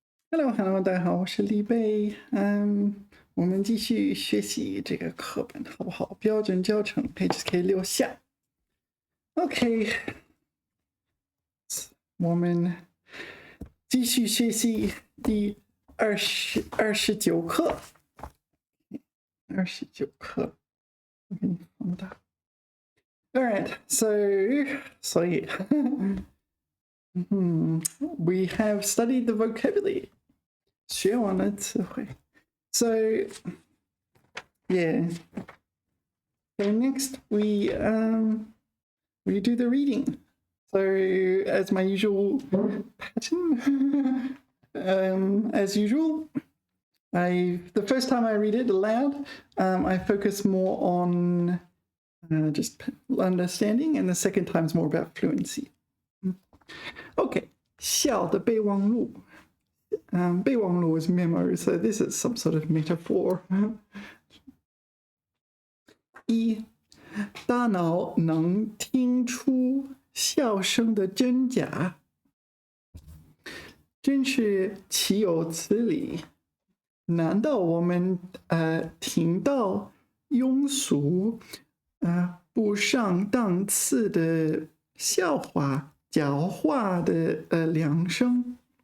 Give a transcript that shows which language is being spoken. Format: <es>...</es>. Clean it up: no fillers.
<zh>Hello，大家好，我是李贝。我们继续学习这个课本，好不好？标准教程 HSK6下。OK，我们继续学习第29课。 29课，我给你放大。</zh> <en>All right, so we have studied the vocabulary.</en> <zh>学完了词汇。</zh> <en>So, yeah. So next we do the reading. So as my usual pattern, as usual, the first time I read it aloud, I focus more on just understanding, and the second time is more about fluency.</en> <zh>Okay, 小的备忘录。</zh> <en>备忘录 is memo, so this is some sort of metaphor.</en> <zh>一，大脑能听出笑声的真假，真是岂有此理！难道我们听到庸俗不上档次的笑话、狡猾的良声？</zh>